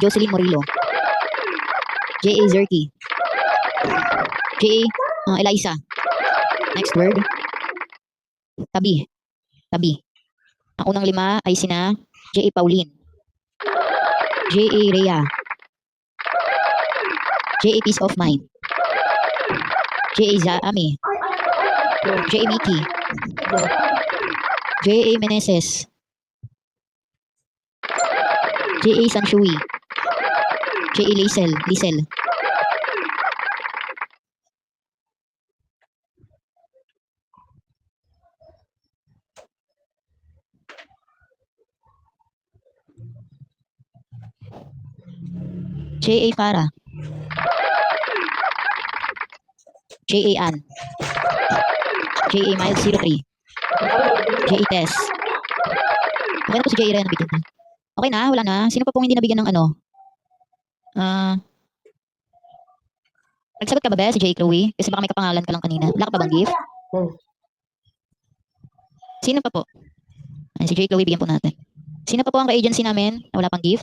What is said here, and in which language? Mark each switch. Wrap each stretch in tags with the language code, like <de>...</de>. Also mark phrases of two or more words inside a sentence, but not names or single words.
<tl>Jocelyn Morillo, J.A. Zerky, J.A. Eliza.</tl> <en>Next word. Tabi.</en> <tl>Tabi. Ako ng lima ay sina J.A. Pauline, J.A. Rhea, J.A. Peace of Mind, J.A. Zaami, J.A. Mickey, J.A. Meneses, J.A. Sanshui, J.A. Lisel. J.A. Farah, J.A. Ann, J.A. Miles 03, J.A. Tess. Okay na po si J.A. Ren nabigyan na. Okay na, wala na. Sino pa pong hindi nabigyan ng ano? Nagsagot ka ba, si J. Chloe? Kasi baka may kapangalan ka lang kanina. Wala ka pa bang gift? Sino pa po? Si J. Chloe, bigyan po natin. Sino pa po ang ka-agency namin na wala pang gift?</tl>